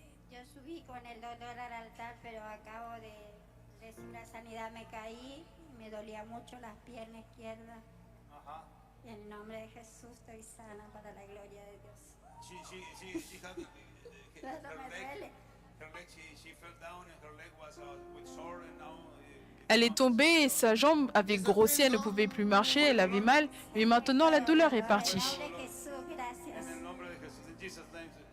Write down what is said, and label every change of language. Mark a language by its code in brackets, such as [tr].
[es] Yo subí con el dolor al altar, pero acabo de recibir la sanidad, me caí, me dolía mucho las piernas izquierdas. En el nombre de Jesús estoy sana para la gloria de Dios. [en] She had [es] No me duele. [en] her leg, she fell down and her leg was with sore and now [fr] Elle est tombée et sa jambe avait grossi, elle ne pouvait plus marcher, elle avait mal, mais maintenant la douleur est partie. [es] En el nombre de Jesús, gracias. en el nombre de Jesús, [en] in Jesus' name.